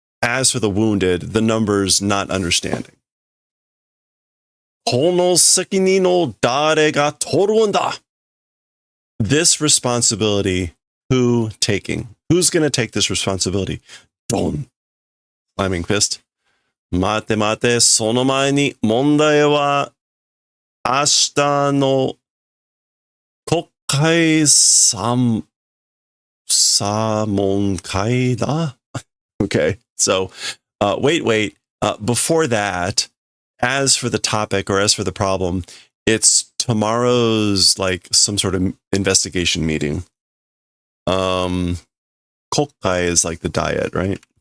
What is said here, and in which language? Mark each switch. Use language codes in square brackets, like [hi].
[en] As for the wounded, the numbers not understanding. [ja] Kono sekinin o dare ga toru n da? [en] This responsibility, who taking? Who's going to take this responsibility? Don. Slamming fist. [ja] Mate mate, その前に問題は明日の国会三問会だ? [en] Okay, so wait. Before that, as for the topic or as for the problem, it's tomorrow's like some sort of investigation meeting. Kokkai is like the diet, right?